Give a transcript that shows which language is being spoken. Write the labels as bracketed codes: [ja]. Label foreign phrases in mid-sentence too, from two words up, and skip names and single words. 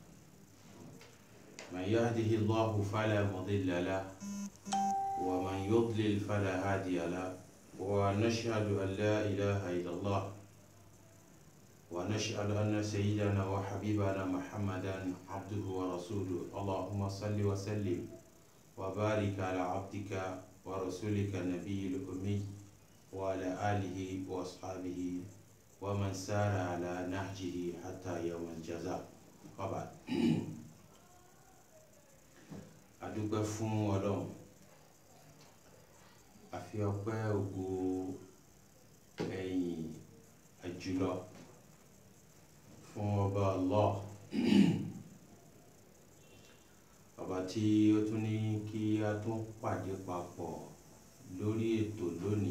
[ar] من يهده الله فلا مضل له ومن يضلل فلا هادي له، ونشهد أن لا إله إلا الله، ونشهد أن سيدنا وحبيبنا محمدا عبده ورسوله. اللهم صل وسلم وبارك على عبدك ورسولك النبي الأمي وعلى آله وأصحابه ومن سار على نهجه حتى يوم الجزاء. وبعد. [yo] adúpẹ́ fún Ọlọ́run, àfi ọpẹ́ ògo ẹ̀yìn àjùlọ fún ọba Allah, ọba tí ó tún ní kí a tún pàdé papọ̀ lórí ètò lónìí.